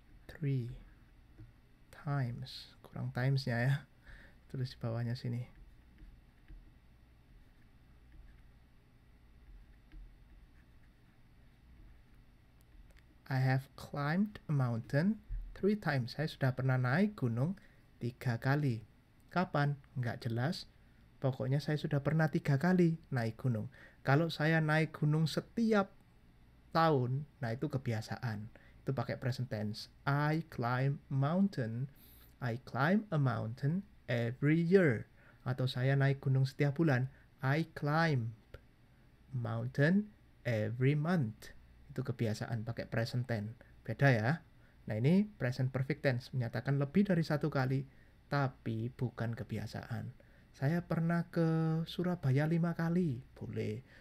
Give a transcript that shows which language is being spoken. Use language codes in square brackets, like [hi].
[id] 3 times. Kurang timesnya ya. Tulis di bawahnya sini. [en] I have climbed a mountain 3 times. [id] Saya sudah pernah naik gunung 3 kali. Kapan? Nggak jelas. Pokoknya saya sudah pernah 3 kali naik gunung. Kalau saya naik gunung setiap tahun, nah itu kebiasaan. Itu pakai present tense. [en] I climb mountain. I climb a mountain every year. [id] Atau saya naik gunung setiap bulan. [en] I climb mountain every month. [id] Itu kebiasaan pakai present tense. Beda ya. Nah, ini present perfect tense menyatakan lebih dari satu kali tapi bukan kebiasaan. Saya pernah ke Surabaya 5 kali, boleh.